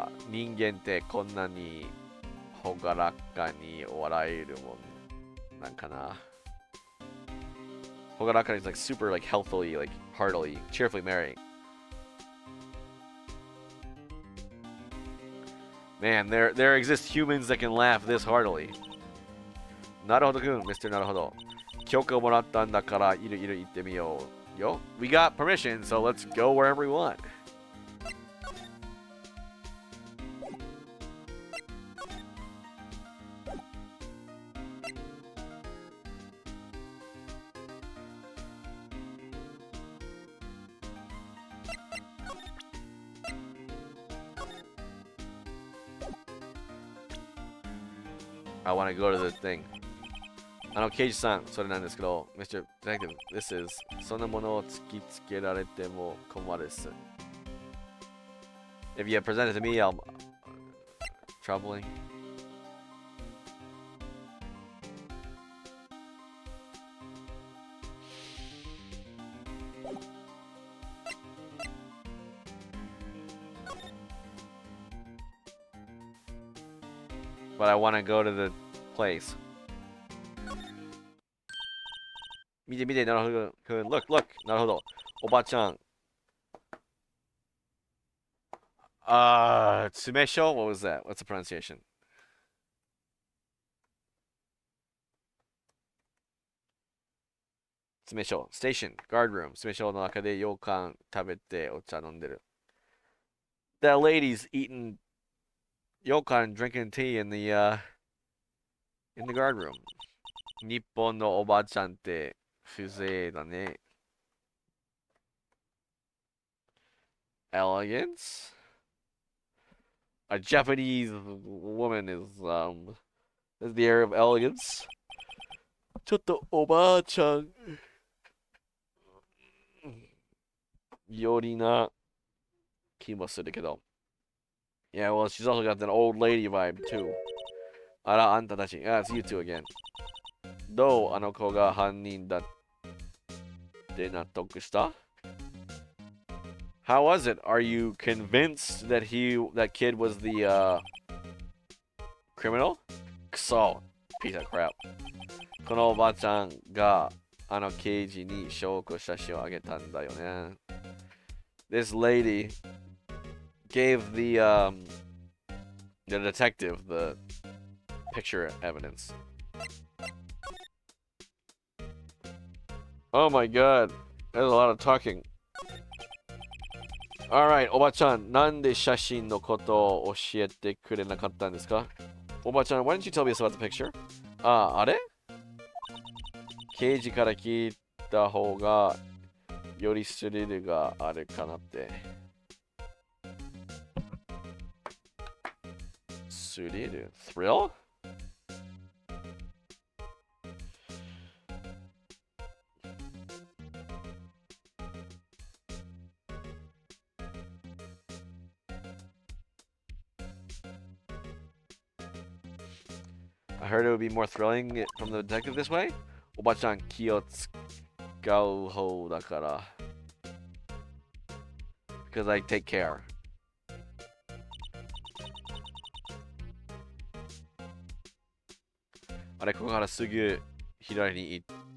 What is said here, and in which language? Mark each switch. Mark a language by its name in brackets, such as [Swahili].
[Japanese] 人間ってこんなにほがらかに笑えるもんなんかな。 [English] ほがらかに is like super like healthily, like heartily, cheerfully merry. Man, there exist humans that can laugh this heartily. [Japanese] なるほどくん、Mr. なるほど。許可もらったんだからいろいろ行ってみようよ。 [English] We got permission, so let's go wherever we want. I want to go to the thing. [Japanese] ケイジさん、それなんですけど、 [English] Mr. Detective, this is [Japanese] そんなものを突きつけられても困るっす。 [English] If you present it to me, I'll troubling. But I want to go to the place. [Japanese] 見て見て、なるほど。 [English] Look, look. [Japanese] なるほど。おばちゃん。 Tsumesho? [English] What was that? What's the pronunciation? Tsumesho. Station. Guard room. [Japanese] Tsumesho の中で羊羹食べてお茶飲んでる。 [English] That lady's eating Yokan drinking tea in the guard room. [Japanese] 日本のおばちゃんって風情だね. [English] Elegance? A Japanese woman has the air of elegance. [Japanese] ちょっとおばあちゃんよりな気もするけど. [English] Yeah, well, she's also got that old lady vibe too. [Japanese] あら、あんたたち. [English] It's you two again. [Japanese] どうあの子が犯人だって納得した? [English] How was it? Are you convinced that that kid was the Criminal? Kuso. Piece of crap. [Japanese] このおばちゃんがあの刑事に証拠写真をあげたんだよね。 [English] This lady gave the detective the picture evidence. Oh my god. There's a lot of talking. [Japanese] Alright, おばちゃん、なんで写真のことを教えてくれなかったんですか？ [English] おばちゃん、why didn't you tell me us about the picture? [Japanese] あれ？刑事から聞いた方がよりスリルがあるかなって。スリル？Thrill? [English] I heard it would be more thrilling from the detective this way. [Japanese] おばちゃん気を使う方だから。 [English] Because I take care. [Japanese] あれ、ここからすぐ左に行って。